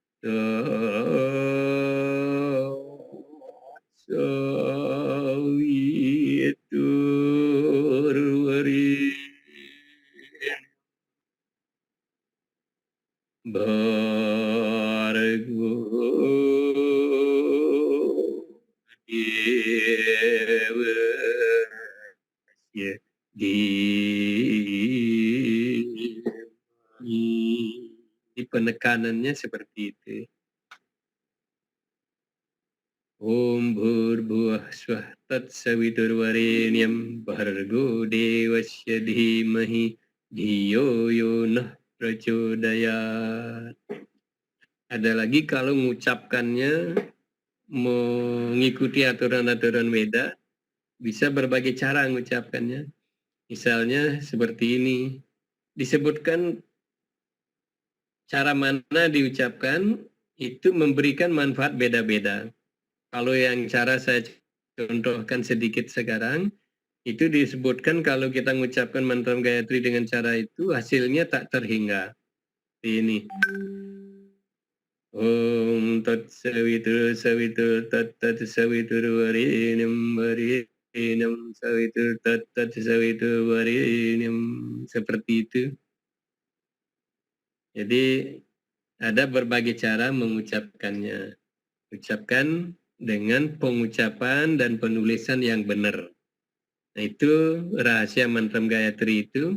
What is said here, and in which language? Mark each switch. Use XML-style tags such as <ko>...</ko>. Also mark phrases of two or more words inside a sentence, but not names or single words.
<sa>तत्सवितुर्वरेण्यं भर्गो देवस्य धीमहि.</sa> <id>Di penekanannya seperti itu.</id> <sa>ॐ भूर्भुवः स्वः तत्सवितुर्वरेण्यं भर्गो देवस्य धीमहि धियो यो नः प्रचोदयात्.</sa> <id>Ada lagi kalau mengucapkannya mengikuti aturan-aturan Weda, bisa berbagai cara mengucapkannya. Misalnya seperti ini. Disebutkan cara mana diucapkan itu memberikan manfaat beda-beda. Kalau yang cara saya contohkan sedikit sekarang, itu disebutkan kalau kita mengucapkan mantra Gayatri dengan cara itu, hasilnya tak terhingga. Ini.</id> <sa>ॐ तत् सवितुर् तत् सवितुर् वरेण्यं वरेण्यं सवितुर् तत् सवितुर् वरेण्यम्.</sa> <id>Seperti itu. Jadi ada berbagai cara mengucapkannya. Ucapkan dengan pengucapan dan penulisan yang benar. Nah, itu rahasia mantra Gayatri itu.</id>